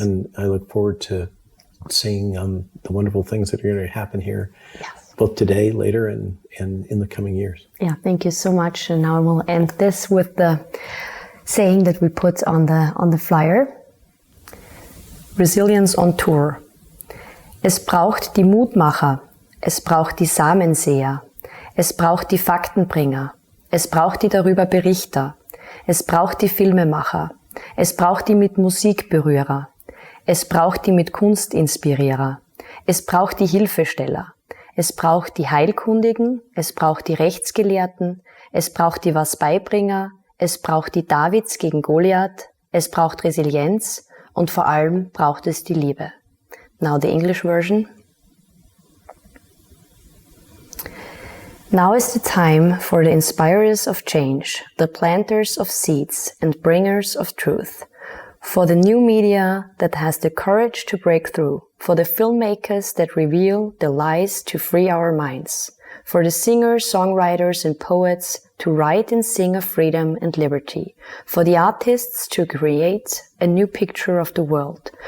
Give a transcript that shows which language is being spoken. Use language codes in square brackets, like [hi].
[en] And I look forward to seeing the wonderful things that are going to happen here, both today, later, and in the coming years. Yeah, thank you so much. And now I will end this with the saying that we put on the flyer. Resilience on Tour. [de] Es braucht die Mutmacher. Es braucht die Samenseher, es braucht die Faktenbringer, es braucht die darüber Berichter, es braucht die Filmemacher, es braucht die mit Musik Berührer, es braucht die mit Kunst Inspirierer, es braucht die Hilfesteller, es braucht die Heilkundigen, es braucht die Rechtsgelehrten, es braucht die Was-Beibringer, es braucht die Davids gegen Goliath, es braucht Resilienz und vor allem braucht es die Liebe. [en] Now the English version. Now is the time for the inspirers of change, the planters of seeds and bringers of truth, for the new media that has the courage to break through, for the filmmakers that reveal the lies to free our minds, for the singers, songwriters, and poets to write and sing of freedom and liberty, for the artists to create a new picture of the world,